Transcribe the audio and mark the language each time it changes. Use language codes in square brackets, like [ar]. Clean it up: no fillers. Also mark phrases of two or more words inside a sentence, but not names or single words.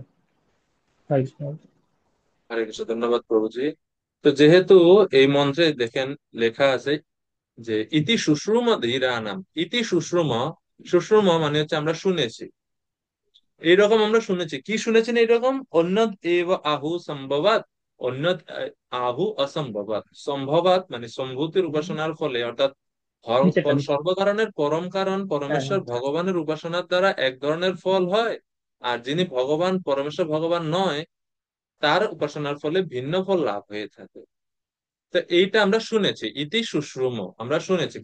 [bn] হরে কৃষ্ণ। হরে কৃষ্ণ, ধন্যবাদ প্রভুজি। তো যেহেতু এই মন্ত্রে দেখেন লেখা আছে যে [sa] ইতি সুশ্রুম ধীরানাম, ইতি সুশ্রুম, [bn] সুশ্রুম মানে হচ্ছে আমরা শুনেছি, এইরকম আমরা শুনেছি। কি শুনেছেন এইরকম? [sa] অন্যদ এব আহু সম্ভবাত, অন্যদ আহু অসম্ভবাত। [bn] সম্ভবাত মানে সম্ভূতির উপাসনার ফলে, অর্থাৎ নিচেটা নিচে। সর্বকারণের পরম কারণ হ্যাঁ, পরমেশ্বর হ্যাঁ। ভগবানের উপাসনার দ্বারা এক ধরনের ফল হয়, আর যিনি ভগবান পরমেশ্বর ভগবান নয় তার উপাসনার ফলে ভিন্ন ফল লাভ হয়ে থাকে। তো এইটা আমরা শুনেছি, [sa] ইতি সুশ্রুম, [bn] আমরা শুনেছি।